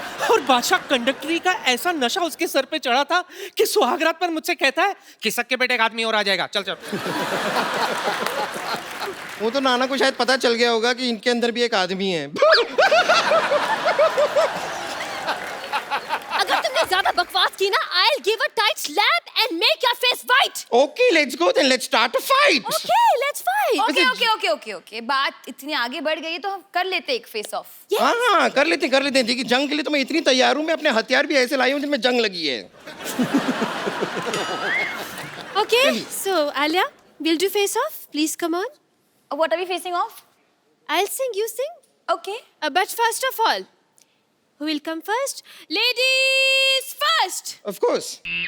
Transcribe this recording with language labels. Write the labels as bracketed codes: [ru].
[hi] और बादशाह कंडक्टरी का ऐसा नशा उसके सर पे चढ़ा था कि सुहागरात पर मुझसे कहता है कि सक्के बेटे एक आदमी और आ जाएगा, चल चल। वो तो नाना को शायद पता चल गया होगा कि इनके अंदर भी एक आदमी है। अगर तुमने ज्यादा बकवास की ना, [en] I'll give a tight slap and make your face white. Okay, let's go then. Let's start a fight. Okay, let's fight. Okay. [hi] बात इतनी आगे बढ़ गई है तो हम कर लेते एक फेस ऑफ। हाँ, कर लेते हैं। देखिए जंग के लिए तो मैं इतनी तैयार हूँ, मैं अपने हथियार भी ऐसे लाई हूँ जिनमें जंग लगी है। [en] Okay, so Alia, we'll do face off. Please come on. What are we facing off? I'll sing, you sing. Okay. But first of all, who will come first? Ladies first. Of course.